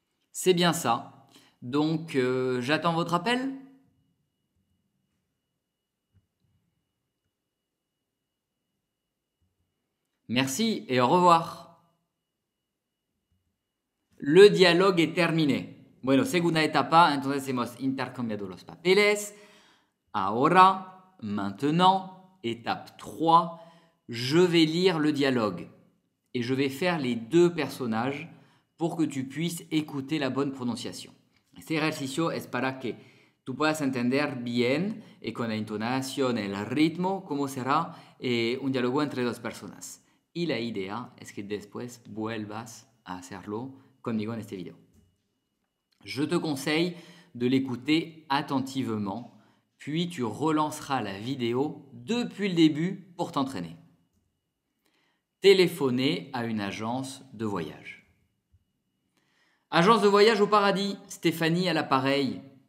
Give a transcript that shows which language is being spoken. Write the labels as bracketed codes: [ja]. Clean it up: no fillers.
[fr] C'est bien ça. Donc, j'attends votre appel. Merci et au revoir. Le dialogue est terminé. [es] Bueno, segunda etapa, entonces hemos intercambiado los papeles. [fr] Ahora, maintenant, étape 3, je vais lire le dialogue et je vais faire les 2 personnages pour que tu puisses écouter la bonne prononciación. [es] Este ejercicio es para que tú puedas entender bien y con la entonación, el ritmo, cómo será un diálogo entre 2 personas. Y la idea es que después vuelvas a hacerlo conmigo en este video. [fr] Je te conseille de l'écouter attentivement, puis tu relanceras la vidéo depuis le début pour t'entraîner. Téléphoner à une agence de voyage. Agence de voyage au paradis, Stéphanie à l'appareil.